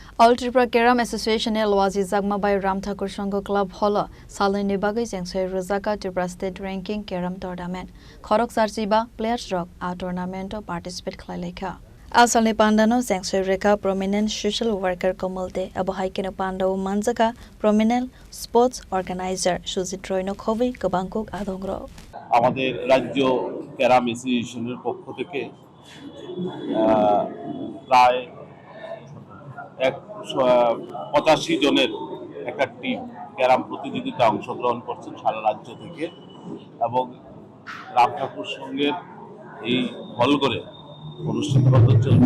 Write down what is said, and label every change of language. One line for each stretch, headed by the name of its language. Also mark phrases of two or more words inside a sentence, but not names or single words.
Kok Borok: All Tripura Keram Association Elwazi Zagma by Ram Thakur Sangho Club Holo Salini Bagai Jengsoy Rozaka Tripura State Ranking Keram Tournament Khorok Sarjiba Players Rock
English: a tournament participate
Kok Borok: Khlailekha Asalni Pandano Jengsoy Reka
English: prominent social worker
Kok Borok: Komalte Abuhaikino Pando Manzaka
English: prominent sports organizer
Kok Borok: Shuzi Troino Khovi Kabangkok Adongro
Bangla: আমাদের রাজ্য ক্যারাম অ্যাসোসিয়েশনের পক্ষ থেকে প্রায় 85 জনের একটা টিম ক্যারাম প্রতিযোগিতায় অংশগ্রহণ করছেন সারা রাজ্য থেকে এবং রাম ঠাকুর সঙ্গের এই হলঘরে অনুষ্ঠিত হতে চলছে।